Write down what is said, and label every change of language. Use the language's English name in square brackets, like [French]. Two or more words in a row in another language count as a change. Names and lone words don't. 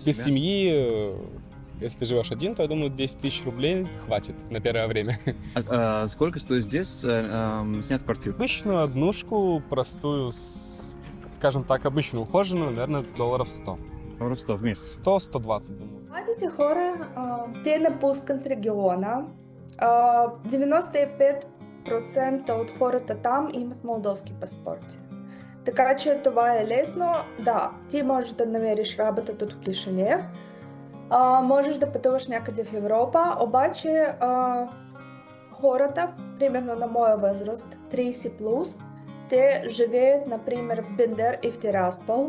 [Russian] Без семьи, если ты живешь один, то я думаю, 10 тысяч рублей хватит на первое время. Сколько стоит здесь снять квартиру? Обычную однушку, простую, скажем так, обычную ухоженную, наверное, долларов 100. Долларов 100 в месяц? 100-120, думаю. [Bulgarian] Младите хора, те напускат региона. 95% от хората там имат молдовски паспорти. Така че това е лесно. Да, ти можеш да намериш работа тут в Кишинев, можеш да пътуваш някъде в Европа, обаче хората, примерно на моя възраст, 30+, те живеят, например, в Бендер и в Тираспол.